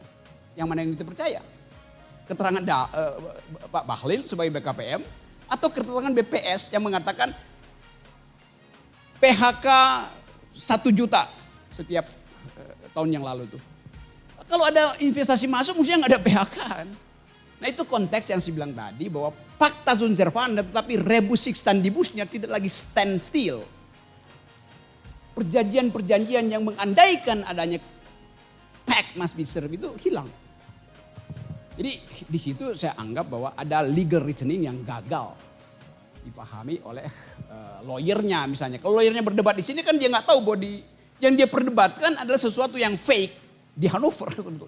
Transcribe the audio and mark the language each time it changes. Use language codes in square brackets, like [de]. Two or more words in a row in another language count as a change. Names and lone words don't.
[id] Yang mana yang kita percaya? Keterangan Pak Bahlil sebagai BKPM atau keterangan BPS yang mengatakan PHK 1 juta setiap tahun yang lalu tuh. Kalau ada investasi masuk mestinya nggak ada PHK kan. Nah itu konteks yang saya bilang tadi bahwa [la] fakta sunt servanda [id] tetapi [la] rebus sic stantibusnya [id] tidak lagi [en] stand still. [id] Perjanjian-perjanjian yang mengandaikan adanya [en] pact must be served [id] itu hilang. Jadi di situ saya anggap bahwa ada [en] legal reasoning [id] yang gagal dipahami oleh lawyernya misalnya. Kalau lawyernya berdebat di sini kan dia nggak tahu bahwa yang dia perdebatkan adalah sesuatu yang fake di Hannover sebetulnya.